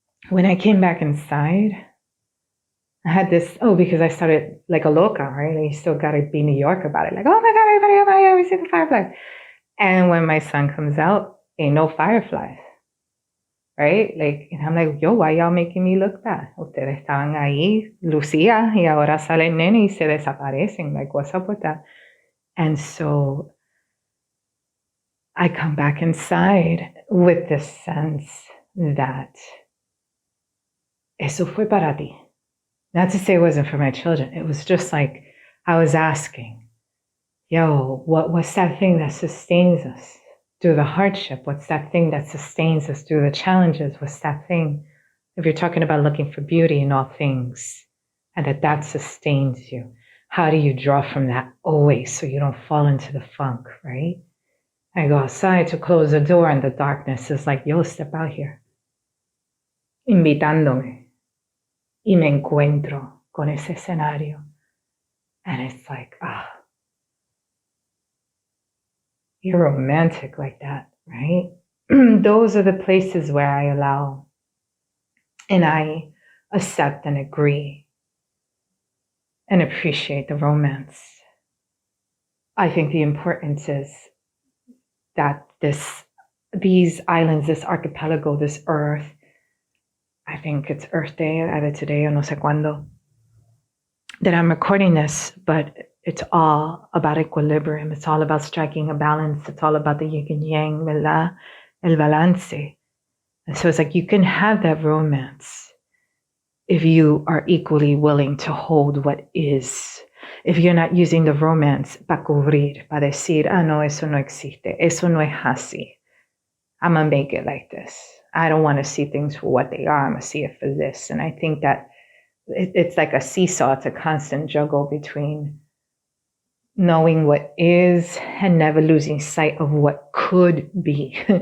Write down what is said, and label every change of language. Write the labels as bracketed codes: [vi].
[en] When I came back inside, I had this, because I started like a loca, right? Like, you still got to be New York about it. Like, oh my God, everybody, oh my God, we see the fireflies. And when my son comes out, ain't no fireflies, right? Like, and I'm like, why y'all making me look bad? [es] Ustedes estaban ahí, lucía, y ahora sale el nene y se desaparecen. [en] Like, what's up with that? And so I come back inside with this sense that [es] eso fue para ti. [en] Not to say it wasn't for my children. It was just like I was asking, what's that thing that sustains us through the hardship? What's that thing that sustains us through the challenges? What's that thing? If you're talking about looking for beauty in all things and that sustains you, how do you draw from that always so you don't fall into the funk, right? I go outside to close the door and the darkness is like, step out here. [es] Invitándome. Y me encuentro con ese escenario. [en] And it's like, you're romantic like that, right? Those are the places where I allow and I accept and agree and appreciate the romance. I think the importance is that these islands, this archipelago, this earth, I think it's Earth Day, either today or [es] no sé cuándo, [en] that I'm recording this, but it's all about equilibrium. It's all about striking a balance. It's all about the yin and yang, [es] ¿verdad? El balance. [en] And so it's like you can have that romance if you are equally willing to hold what is. If you're not using the romance [es] para cubrir, para decir, no, eso no existe, eso no es así. [en] I'm going to make it like this. I don't want to see things for what they are. I'm going to see it for this. And I think that it's like a seesaw. It's a constant juggle between knowing what is and never losing sight of what could be.